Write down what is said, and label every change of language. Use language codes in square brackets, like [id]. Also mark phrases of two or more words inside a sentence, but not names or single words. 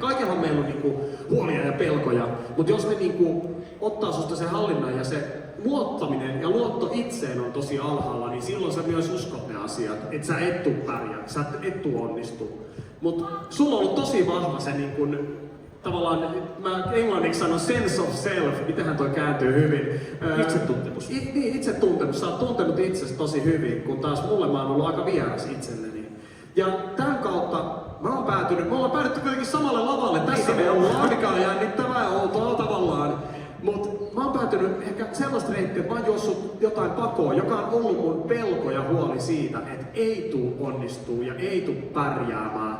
[fi] Kaikenhan meillä on niin huolia ja pelkoja, mutta jos ne niin ottaa susta sen hallinnan ja se luottaminen ja luotto itseen on tosi alhaalla, niin silloin sä myös uskot ne asiat, että sä et tuu pärjää, sä et tuu onnistu. Mut sulla on ollut tosi vahva se niin kun, tavallaan, mä englanniksi sanon [en] sense of self, [fi] mitähän toi kääntyy hyvin. Itsetuntemus. Niin, itsetuntemus. Sä oot tuntenut itsesi tosi hyvin, kun taas mulle mä oon ollut aika vieras itselleni. Ja tämän kautta me ollaan päädytty kuitenkin samalle lavalle. Tässä me ollaan, mikä on jännittävää ja outoa tavallaan. Mut mä oon päätynyt ehkä sellaista reittiä, että mä oon juossut jotain pakoa, joka on ollut mun pelko ja huoli siitä, että ei tuu onnistuu ja ei tuu pärjäämään.